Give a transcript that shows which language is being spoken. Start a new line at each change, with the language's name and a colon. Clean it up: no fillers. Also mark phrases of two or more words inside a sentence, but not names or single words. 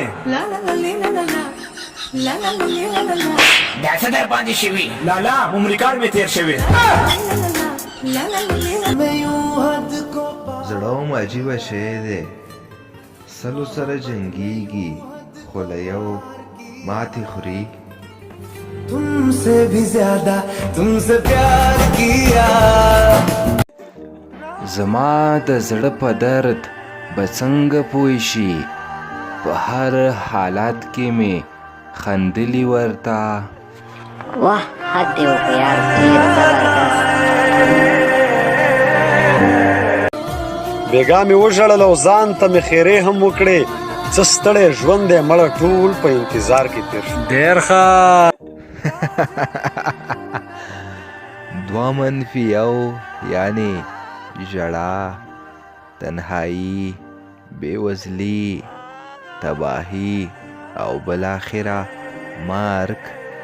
Pashto: لا لا لا لا لا لا لا لا لا لا دا څه در باندې شوي؟ لالا عمرکار مې تېر شوي. زړه هم عجیبه شی دی، سلو سره جنګیږي خو له یو ماتې خوري.
Urdu: تم سے بھی زیادہ تم سے پیار کیا.
Pashto: زما د زړه په درد به څنګه پوه شي، په هر حالات کې مې خندلي ورته.
Urdu: واہ حد ہو یار
Pashto: ډېر زبردست. بیګا مې وژړل او ځان ته مې خیرې هم وکړې، څه ستړی ژوند دی مړه ټول په انتظار کې تېر شو. ډېر ښه. دوه منفي یو یعنی ژړا، تنهایی، بېوزلي، تباهي او بالاخره مرګ.